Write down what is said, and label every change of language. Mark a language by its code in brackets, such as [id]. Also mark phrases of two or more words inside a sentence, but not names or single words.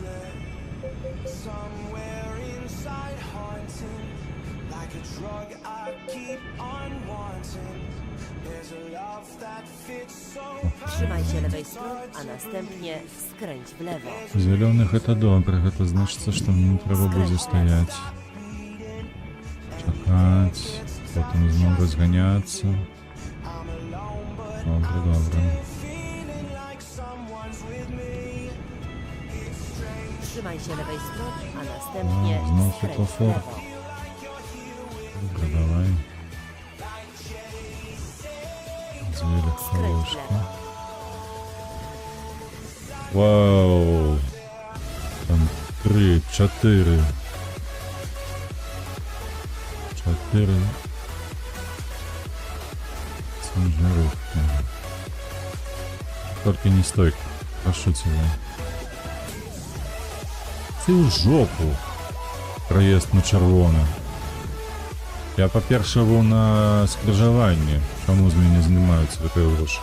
[en] it somewhere inside, haunting like a drug I keep on wanting. There's a love that fits so [pl] Trzymaj się lewej strony, a następnie skręć w lewo. [ru] Зеленых это добре, это значит, что мне не треба будет стоять. Чекать, потом снова разгоняться. [uk] Добре, добре. [en] feeling like someone's with me. It's strange. [pl] Trzymaj się lewej strony, a następnie Znowu skręć to w [en] for. [pl] lewo. Dobra, dawaj. [ru] Две легковушки. Вау! Там 3, 4. 4 ciężarówki. Только не стой, прошу тебя. Ты в жопу. Проезд на червоне. [uk] Я по-перше був на скрижаванні. Чому з мене знімаються таке гроші?